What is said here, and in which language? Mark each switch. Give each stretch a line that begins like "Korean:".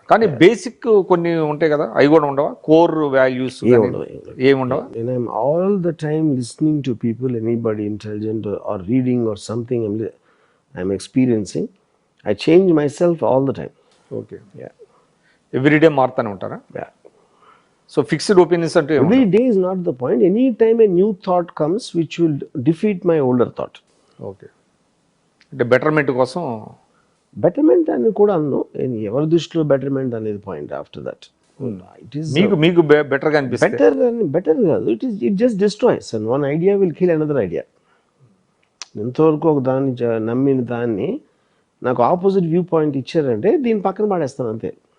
Telugu: కానీ బేసిక్ కొన్ని ఉంటాయి కదా, అవి కూడా ఉండవా? Core values ఏముండవా?
English: I'm all the time listening to people, anybody intelligent or reading or something I'm experiencing. I change myself all the time. Okay, Yeah.
Telugu: Everyday మారుతూనే ఉంటారా?
English: Yeah.
Telugu: సో ఫిక్స్డ్ ఒపీనియన్స్ అంటే
English: Every day is not the point. Any time a new thought comes which will defeat my older thought.
Telugu: Okay, అంటే betterment కోసం. Betterment అని కూడా అన్ను, ఎవరి దృష్టిలో betterment అనేది
English: Point after that. It is
Telugu: మీకు బెటర్గా అనిపిస్తుంది. బెటర్ కాదు,
English: It just destroys and one idea will kill another idea.
Telugu: ఎంతవరకు ఒక దాన్ని నమ్మిన దాన్ని నాకు ఆపోజిట్ వ్యూ పాయింట్ ఇచ్చారంటే దీని పక్కన పడేస్తాను అంతే.